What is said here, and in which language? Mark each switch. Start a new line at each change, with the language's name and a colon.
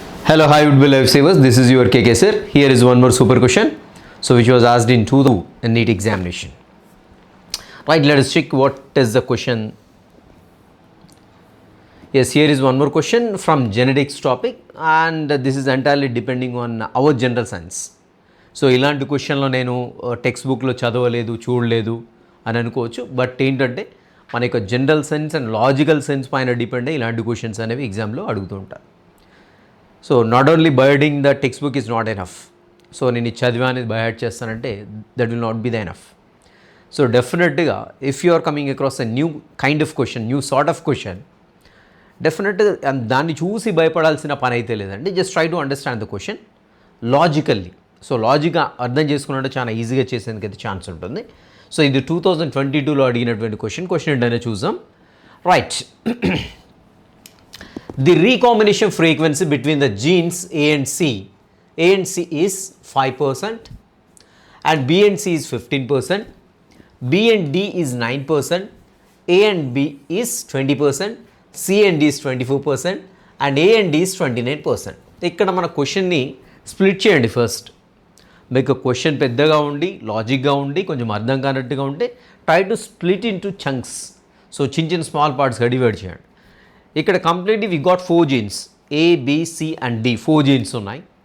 English: Hello, hi, would be lifesavers. This is your KK sir. Here is one more super question, so which was asked in 2 NEET examination. Right, let us check what is the question. Yes, here is one more question from genetics topic, and this is entirely depending on our general science.
Telugu: So ఇలాంటి క్వశ్చన్లో నేను text బుక్లో చదవలేదు, చూడలేదు అని అనుకోవచ్చు. But ఏంటంటే మన యొక్క general sense and logical sense పైన డిపెండ్ అయ్యి ఇలాంటి క్వశ్చన్స్ అనేవి ఎగ్జామ్లో అడుగుతూ ఉంటారు.
English: So not only by hearting the textbook is not enough. So
Telugu: నేను ఈ చదివా అనేది బైహెడ్ చేస్తానంటే
English: That will not be the enough. So డెఫినెట్గా if you are coming across a new kind of question, new sort of question, డెఫినెట్గా
Telugu: దాన్ని చూసి భయపడాల్సిన పని అయితే లేదండి.
English: Just try to understand the question logically.
Telugu: So లాజిక్గా అర్థం చేసుకున్నట్టు చాలా ఈజీగా చేసేందుకు అయితే ఛాన్స్ ఉంటుంది. సో ఇది 2022లో అడిగినటువంటి క్వశ్చన్ ఏంటనే చూద్దాం.
English: Right, the recombination frequency between the genes A and C is 5% and B and C is 15%, B and D is 9%, A and B is 20%, C and D is 24% and A and D is 29%.
Telugu: ఇక్కడ మన క్వశ్చన్ని split చేయండి. First మీకు question పెద్దగా ఉండి లాజిక్గా ఉండి కొంచెం అర్థం కానట్టుగా ఉంటే
English: Try to split into chunks.
Telugu: So చిన్న స్మాల్ పార్ట్స్గా డివైడ్ చేయండి. ఇక్కడ
English: completely we got 4 genes,
Telugu: A, B, C and D, 4 jeans ఉన్నాయి.